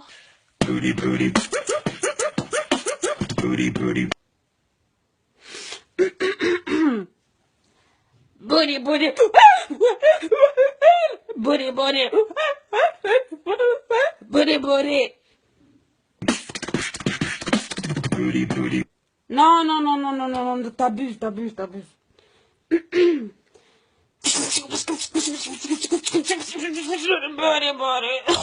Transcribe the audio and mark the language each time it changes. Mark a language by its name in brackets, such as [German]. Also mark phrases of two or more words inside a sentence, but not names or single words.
[English] Booty, booty. Booty, booty. Booty, booty. Booty, booty. Booty, booty. Booty, booty. [French] Non, non, non, non, non, non, non, t'abuses, t'abuses, t'abuses. [English] Booty, booty.